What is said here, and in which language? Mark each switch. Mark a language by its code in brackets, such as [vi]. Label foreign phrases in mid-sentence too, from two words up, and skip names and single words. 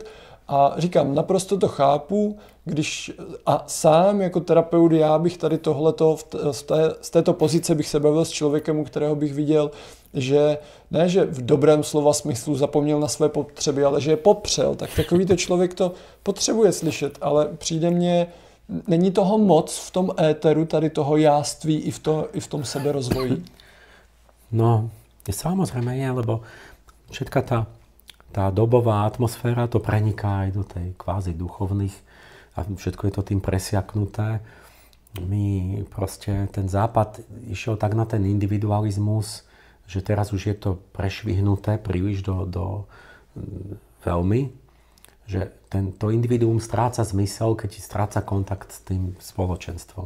[cs] A říkám, naprosto to chápu, a sám jako terapeut já bych tady tohleto, z této pozice bych se bavil s člověkem, u kterého bych viděl, že ne, že v dobrém slova smyslu zapomněl na své potřeby, ale že je popřel, tak takovýto člověk to potřebuje slyšet, ale přijde mně, není toho moc v tom éteru, tady toho jáství i v tom seberozvoji. [sk] No, samozrejme je, lebo všetka tá dobová atmosféra to preniká aj do tej kvázi duchovných a všetko je to tým presiaknuté. My proste, ten západ išiel tak na ten individualizmus, že teraz už je to prešvihnuté príliš do veľmi, že to individuum stráca zmysel, keď stráca kontakt s tým spoločenstvom.